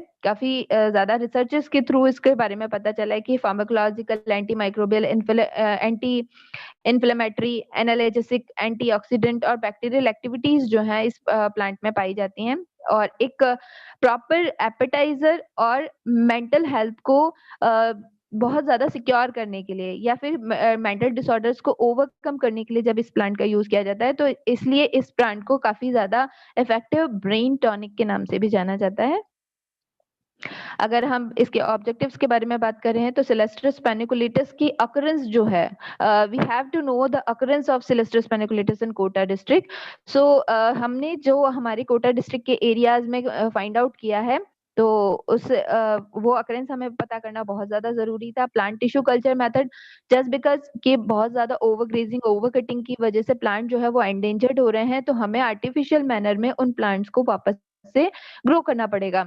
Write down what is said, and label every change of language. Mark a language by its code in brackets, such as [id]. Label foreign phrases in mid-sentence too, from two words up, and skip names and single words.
[hi] काफी ज्यादा रिसर्चेस के थ्रू इसके बारे में पता चला है कि [en] pharmacological, anti microbial, anti inflammatory, analgesic, antioxidant [hi] और [en] bacterial activities [hi] जो हैं इस प्लांट में पाई जाती हैं, और एक [en] proper appetizer [hi] और [en] mental health [hi] को बहुत ज्यादा सिक्योर करने के लिए या फिर [en] mental disorders [hi] को ओवरकम करने के लिए जब इस प्लांट का यूज किया जाता है, तो इसलिए इस प्लांट को काफी ज्यादा [en] effective brain tonic [hi] के नाम से भी जाना जाता है। अगर हम इसके ऑब्जेक्टिव्स के बारे में बात कर रहे हैं तो सिलेस्ट्रस पेनिकुलेटस की अकरेंस जो है, [en] we have to know the occurrence of Celastrus paniculatus in Kota district. [hi] सो हमने जो हमारे कोटा डिस्ट्रिक्ट के एरियाज में [en] find out [hi] किया है, तो उस वो अकरेंस हमें पता करना बहुत ज्यादा जरूरी था। [en] plant tissue culture method, just because [hi] कि बहुत ज्यादा [en] over grazing, over cutting [hi] की वजह से प्लांट जो है वो एंडेंजर्ड हो रहे हैं, तो हमें [en] artificial manner [hi] में उन प्लांट्स को वापस से ग्रो करना पड़ेगा।